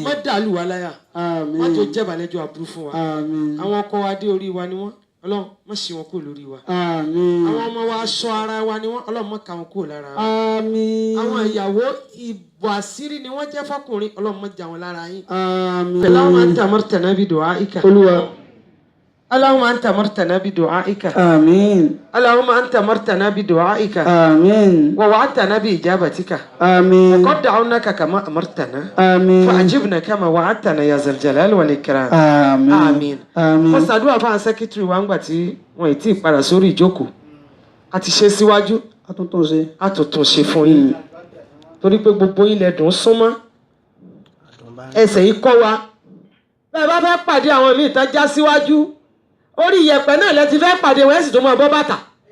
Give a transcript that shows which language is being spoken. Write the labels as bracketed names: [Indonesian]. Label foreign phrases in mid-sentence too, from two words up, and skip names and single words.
[Yoruba] má dàlú wa láyà má tó jẹ́bàlẹ́jọ́ àbúrú fún wa. [Arabic] آمين. [Yoruba] àwọn ọkọ wa dé orí wa ni wọ́n ọlọ́run má ṣe wọn kúrò lórí wa. [Arabic] آمين. [Yoruba] àwọn ọmọ wa aṣọ ara wa ni wọ́n ọlọ́run má ka wọn kúrò lára wa. [Arabic] آمين. [Yoruba] àwọn ìyàwó ìbò àṣírí ni wọ́n jẹ́ fọkùnrin ọlọ́run má jà wọn lára yín. [Arabic] آمين. اللهم أنت أمرتنا بدعائك. [Yoruba] Olúwa. [Arabic] اللهم أنت أمرتنا بدعائك. آمين. اللهم أنت أمرتنا بدعائك. آمين. ووعدتنا بإجابتك آمين. وقد دعوناك كما أمرتنا آمين. فأجبنا كما وعدتنا يا ذا الجلال والإكرام. آمين. آمين. آمين. [Yoruba] mo ṣàdúrà fáwọn sẹ́kítírì wa ńgbà tí wọ́n ì tí ì padà sórí ìjókòó a ti ṣe síwájú Àtúntò ṣe. a tún tún ṣe fún yín torí pé gbogbo yín lẹ dùn súnmọ́ ẹsẹ̀ yìí kọ́ wa bẹ́ẹ̀ bá fẹ́ pàdé àwọn míì tán já síwájú orí ìyẹ̀pẹ̀ náà lẹ ti fẹ́ pàdé wọn ẹ̀ sì tó máa bọ́ bàtà